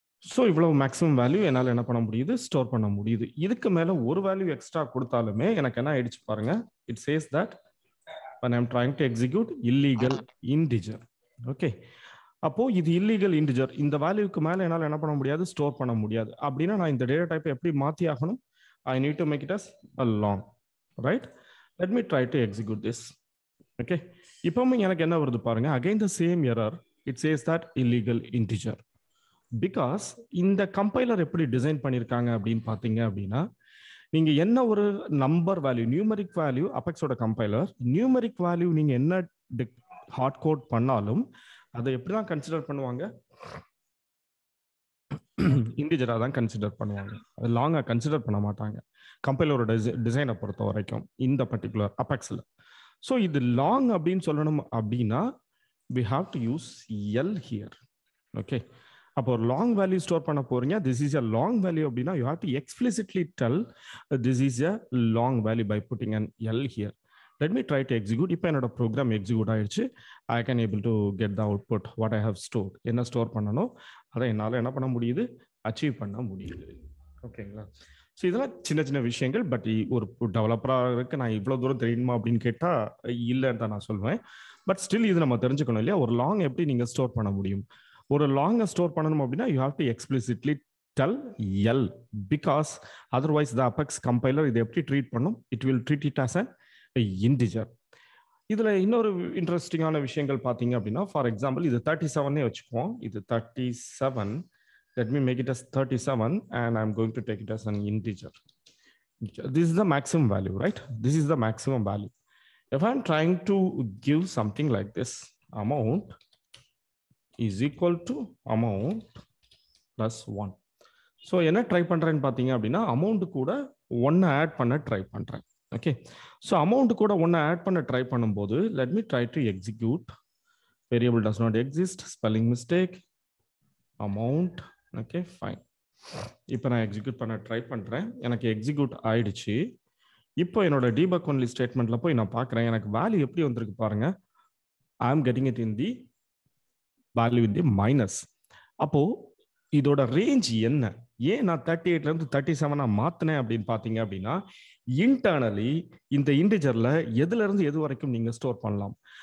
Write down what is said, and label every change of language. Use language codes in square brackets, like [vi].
[ta] So இவ்வளவு maximum value என்னால் என்ன பண்ண முடியுது, ஸ்டோர் பண்ண முடியுது. இதுக்கு மேல ஒரு வேல்யூ எக்ஸ்ட்ரா கொடுத்தாலுமே எனக்கு என்ன ஆயிடுச்சு பாருங்க. [en] It says that when I'm trying to execute illegal integer. [ta] Okay, அப்போ இது illegal integer, இந்த வேல்யூக்கு மேல என்னால் என்ன பண்ண முடியாது, ஸ்டோர் பண்ண முடியாது. அப்படின்னா நான் இந்த டேட்டா டைப்பை எப்படி மாத்தி ஆகணும்? [en] I need to make it as a long, right? Let me try to execute this. [ta] Okay, இப்போவும் எனக்கு என்ன வருது பாருங்க. [en] Again the same error. It says that illegal integer. [ta] Because இந்த கம்பைலர் எப்படி டிசைன் பண்ணியிருக்காங்க அப்படின்னு பார்த்தீங்க அப்படின்னா, நீங்க என்ன ஒரு number value, numeric value, அபெக்ஸோட compiler numeric value நீங்க என்ன ஹார்ட் கோட் பண்ணாலும் அதை எப்படிதான் கன்சிடர் பண்ணுவாங்க, இன்டிஜரா தான் கன்சிடர் பண்ணுவாங்க. அது லாங்கா கன்சிடர் பண்ண மாட்டாங்க கம்பைலரோட டிசைனை பொறுத்த வரைக்கும் இந்த பர்டிகுலர் அபெக்ஸ்ல. ஸோ இது லாங் அப்படின்னு சொல்லணும் அப்படின்னா [en] we have to use L here. [ta] Okay, அப்போ ஒரு லாங் வேல்யூ ஸ்டோர் பண்ண போறீங்க. [en] This is a long value அப்படின்னா you have to explicitly tell this is a long value by putting an L here. Let me try to execute. [ta] இப்போ என்னோட program execute ஆயிடுச்சு. [en] I can able to get the output what I have stored. [ta] என்ன store பண்ணணும் அதை என்னால் என்ன பண்ண முடியுது, அச்சீவ் பண்ண முடியுது. ஓகேங்களா? ஸோ இதெல்லாம் சின்ன சின்ன விஷயங்கள். பட் ஒரு டெவலப்பராக இருக்கு நான் இவ்வளோ தூரம் தெரியுமா அப்படின்னு கேட்டால் இல்லைன்னு தான் நான் சொல்வேன். பட் ஸ்டில் இது நம்ம தெரிஞ்சுக்கணும் இல்லையா, ஒரு லாங் எப்படி நீங்கள் ஸ்டோர் பண்ண முடியும். ஒரு லாங்கை ஸ்டோர் பண்ணணும் அப்படின்னா [en] you have to explicitly tell L, [ta] because otherwise the apex compiler இதை எப்படி ட்ரீட் பண்ணும், [en] It will treat it as an integer. [ta] இதுல இன்னொரு இன்ட்ரெஸ்டிங்கான விஷயங்கள் பார்த்தீங்க அப்படின்னா, ஃபார் எக்ஸாம்பிள் இது 37 வச்சுக்குவோம். இது 37. [en] Let me make it as 37 and I'm going to take it as an integer. This is the maximum value, right? This is the maximum value. If I'm trying to give something like this, amount is equal to amount plus 1. [ta] So என்ன try பண்றேன்னு பார்த்தீங்க அப்படின்னா, amount கூட 1 add பண்ண try பண்றேன். Okay, so amount கூட 1 add பண்ண try பண்ணும்போது [en] let me try to execute. Variable does not exist, spelling mistake, amount. [ta] Okay, fine. இப்போ நான் எக்ஸிக்யூட் பண்ண ட்ரை பண்றேன். எனக்கு எக்ஸிக்யூட் ஆயிடுச்சு. இப்போ என்னோட டீபக் ஒன்லி ஸ்டேட்மெண்ட்ல போய் நான் பார்க்குறேன் எனக்கு வேல்யூ எப்படி வந்திருக்கு பாருங்க. [en] I am getting it in the value in the minus. [ta] அப்போ இதோட ரேஞ்ச் என்ன, ஏன் நான் 38ல இருந்து 37 மாத்தினேன் அப்படின்னு பாத்தீங்க அப்படின்னா, இன்டர்னலி இந்த இன்டிஜர்ல எதுல இருந்து எது வரைக்கும் நீங்க ஸ்டோர் பண்ணலாம்.